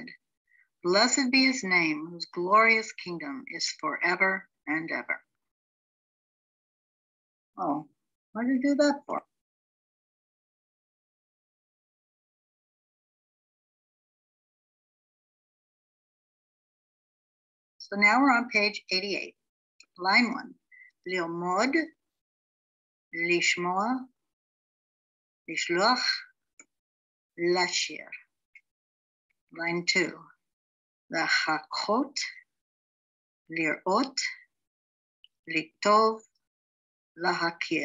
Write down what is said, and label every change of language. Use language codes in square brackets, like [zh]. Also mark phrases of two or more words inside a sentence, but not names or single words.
[en] Blessed be his name, whose glorious kingdom is forever and ever. Oh, what did you do that for? So now we're on page 88, line 1. [he] ללמוד, לשמוע, לשלוח, לשיר. [en] Line 2. [he] לחכות, לראות, לטוב, להכיר.